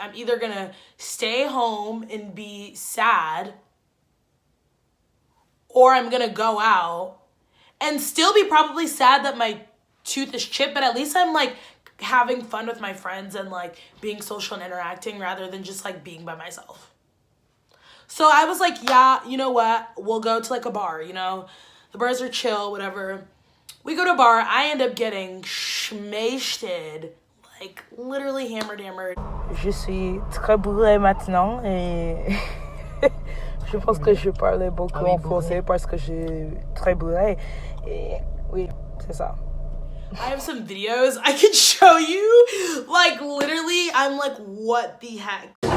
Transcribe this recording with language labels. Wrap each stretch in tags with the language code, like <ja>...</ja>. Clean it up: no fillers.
<en>I'm either gonna stay home and be sad, or I'm gonna go out and still be probably sad that my tooth is chipped, but at least I'm like having fun with my friends and like being social and interacting, rather than just like being by myself. So I was like, yeah, you know what? We'll go to like a bar, you know? The bars are chill, whatever. We go to a bar. I end up getting schmasted, like literally hammered.</en> <fr>Je suis très bourrée maintenant et je pense que je parlais beaucoup en français parce que je suis très bourrée. Et oui, c'est ça.</fr> <en>I have some videos I could show you. Like, literally, I'm like, what the heck?</en>